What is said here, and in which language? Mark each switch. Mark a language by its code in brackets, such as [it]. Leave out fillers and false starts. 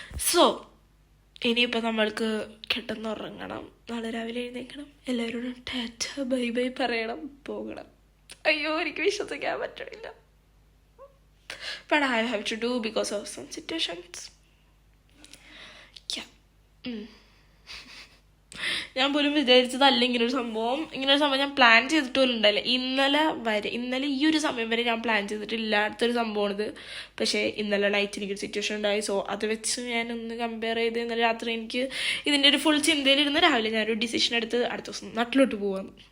[ml] So ഇനിയിപ്പോൾ നമ്മൾക്ക് കിടന്നുറങ്ങണം, നാളെ രാവിലെ എഴുന്നേൽക്കണം, എല്ലാവരോടും ടാറ്റ ബൈ ബൈ പറയണം, പോകണം. അയ്യോ, എനിക്ക് വിശ്വസിക്കാൻ പറ്റണില്ല. [en] But I have to do because of some situations. Yeah. [ml] ഞാൻ പോലും വിചാരിച്ചതല്ല ഇങ്ങനൊരു സംഭവം ഞാൻ പ്ലാൻ ചെയ്തിട്ട് പോലും ഉണ്ടായില്ല. ഇന്നലെ ഈ ഒരു സമയം വരെ ഞാൻ പ്ലാൻ ചെയ്തിട്ടില്ലാത്തൊരു സംഭവമാണിത്. പക്ഷേ ഇന്നലെ നൈറ്റ് എനിക്കൊരു സിറ്റുവേഷൻ ഉണ്ടായി. സോ അത് വെച്ച് ഞാനൊന്ന് കമ്പയർ ചെയ്ത് ഇന്നലെ രാത്രി എനിക്ക് ഇതിൻ്റെ ഒരു ഫുൾ ചിന്തയിലിരുന്ന് രാവിലെ ഞാനൊരു ഡിസിഷൻ എടുത്ത് അടുത്ത ദിവസം നാട്ടിലോട്ട് പോവാം.